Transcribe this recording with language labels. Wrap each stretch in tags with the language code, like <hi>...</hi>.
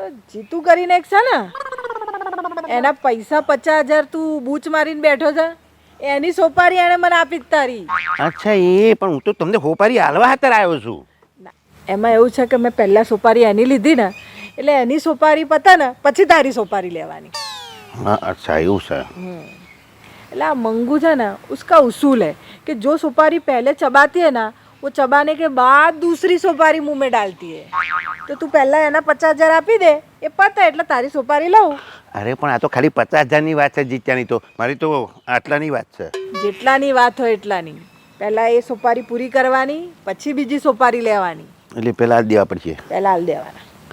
<gu>જીતું કરીને એક છે ને, એના પૈસા 50,000 તું બૂચ મારીને બેઠો છે, એની સોપારી એને મને આપી જ તારી. અચ્છા એ, પણ હું તો તમને હોપારી હાલવા હાતર આવ્યો છું. એમાં એવું છે કે મેં પહેલા સોપારી એની લીધી ને, એટલે એની સોપારી પતે ને પછી તારી સોપારી લેવાની. હા અચ્છા એવું છે. એટલે આ મંગુ છે</gu> <hi>ना, उसका उसूल है कि जो सुपारी पहले चबाती है ना, वो चबाने के बाद दूसरी सुपारी मुंह में डालती है.</hi> <gu>तो તું પહેલા એના 50,000 આપી દે, એ પતે એટલે તારી સુપારી લઉં. અરે પણ આ તો ખાલી 50,000ની વાત છે જીત્યાની, તો મારી તો આટલાની વાત છે. જેટલાની વાત હોય એટલાની. પહેલા એ સુપારી પૂરી કરવાની, પછી બીજી સુપારી લેવાની. એટલે પેલા દેવા પડશે. પહેલા હાલ દેવાના.</gu>